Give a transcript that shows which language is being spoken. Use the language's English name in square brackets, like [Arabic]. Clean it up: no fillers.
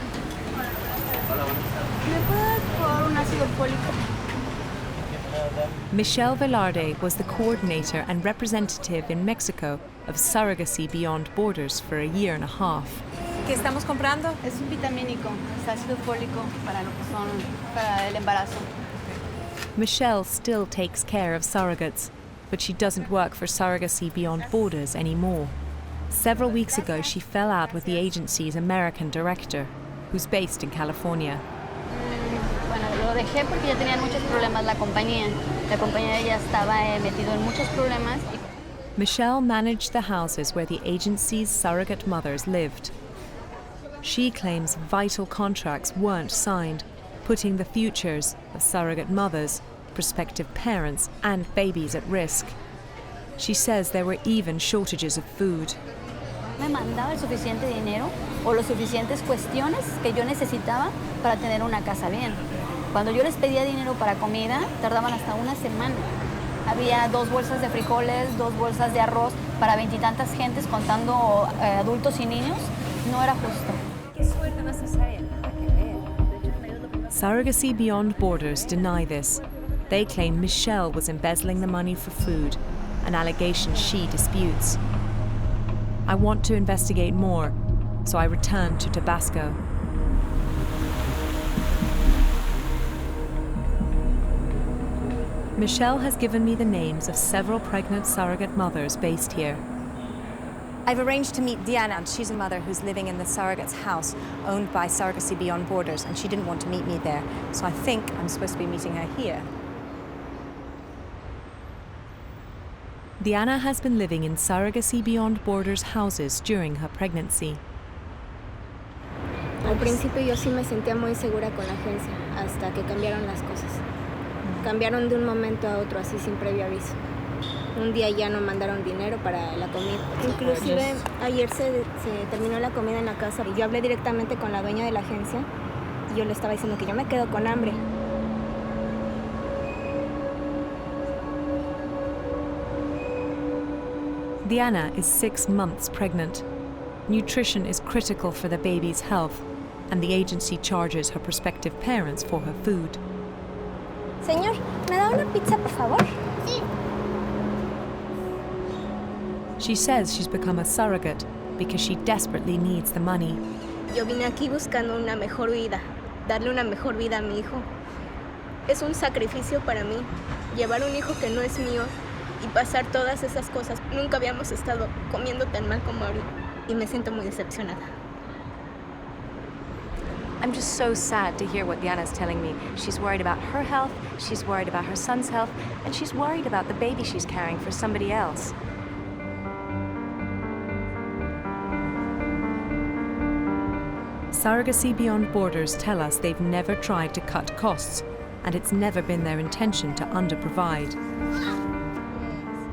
[Spanish] ¿Me puedes por un ácido fólico? [English] Michelle Velarde was the coordinator and representative in Mexico of Surrogacy Beyond Borders for a year and a half. [Spanish] ¿Qué estamos comprando? Es un vitamínico, es ácido fólico para lo que son, para el embarazo. [English] Michelle still takes care of surrogates, but she doesn't work for Surrogacy Beyond Borders anymore. Several weeks ago, she fell out with the agency's American director, who's based in California. [Spanish] Bueno, lo dejé porque ya tenían muchos problemas la compañía. La compañía ya estaba metido en muchos problemas. [English] Michelle managed the houses where the agency's surrogate mothers lived. She claims vital contracts weren't signed, putting the futures of surrogate mothers, prospective parents, and babies at risk. She says there were even shortages of food. [Spanish] Me mandaba el suficiente dinero o las suficientes cuestiones que yo necesitaba para tener una casa bien. Cuando yo les pedía dinero para comida, tardaban hasta una semana. Había 2 bolsas de frijoles, 2 bolsas de arroz para 20 y tantas gentes, contando adultos y niños. No era justo. [English] Surrogacy Beyond Borders deny this. They claim Michelle was embezzling the money for food, an allegation she disputes. I want to investigate more, so I return to Tabasco. Michelle has given me the names of several pregnant surrogate mothers based here. I've arranged to meet Diana. She's a mother who's living in the surrogate's house owned by Surrogacy Beyond Borders, and she didn't want to meet me there. So I think I'm supposed to be meeting her here. Diana has been living in Surrogacy Beyond Borders houses during her pregnancy. [Spanish] Al principio yo sí me sentía muy segura con la agencia, hasta que cambiaron las cosas. Cambiaron de un momento a otro, así sin previo aviso. Un día ya no mandaron dinero para la comida. Inclusive ayer se terminó la comida en la casa y yo hablé directamente con la dueña de la agencia y yo le estaba diciendo que yo me quedo con hambre. [English] Diana is 6 months pregnant. Nutrition is critical for the baby's health, and the agency charges her prospective parents for her food. [Spanish] Señor, ¿me da una pizza, por favor? Sí. [English] She says she's become a surrogate because she desperately needs the money. [Spanish] Yo vine aquí buscando una mejor vida, darle una mejor vida a mi hijo. Es un sacrificio para mí, llevar un hijo que no es mío y pasar todas esas cosas. Nunca habíamos estado comiendo tan mal como ahorita y me siento muy decepcionada. [English] I'm just so sad to hear what Diana's telling me. She's worried about her health, she's worried about her son's health, and she's worried about the baby she's carrying for somebody else. Surrogacy Beyond Borders tell us they've never tried to cut costs, and it's never been their intention to underprovide.